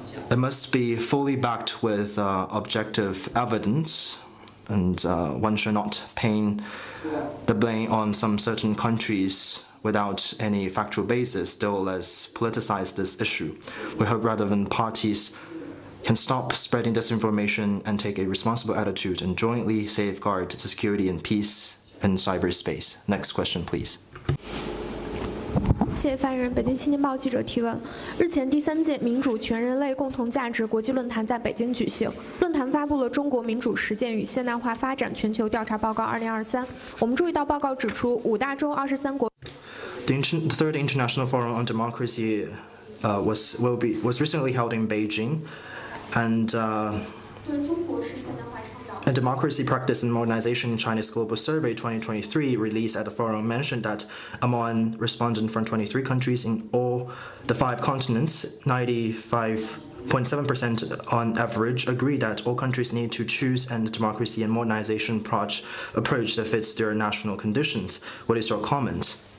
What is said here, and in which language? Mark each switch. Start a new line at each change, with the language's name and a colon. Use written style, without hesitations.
English: It must be fully backed with objective evidence, and one should not pin the blame on some certain countries without any factual basis, still less politicize this issue. We hope relevant parties can stop spreading disinformation and take a responsible attitude and jointly safeguard the security and peace in cyberspace. Next question, please.
Chinese: 谢谢发言人。北京青年报记者提问：日前，第3届民主全人类共同价值国际论坛在北京举行。论坛发布了《中国民主实践与现代化发展全球调查报告2023》。我们注意到报告指出，5大洲23国。
English: The Third International Forum on Democracy was recently held in Beijing, and Democracy Practice and Modernization in China's Global Survey 2023 released at the forum mentioned that among respondents from 23 countries in all the 5 continents, 95.7% on average agree that all countries need to choose a democracy and modernization approach that fits their national conditions. What is your comment?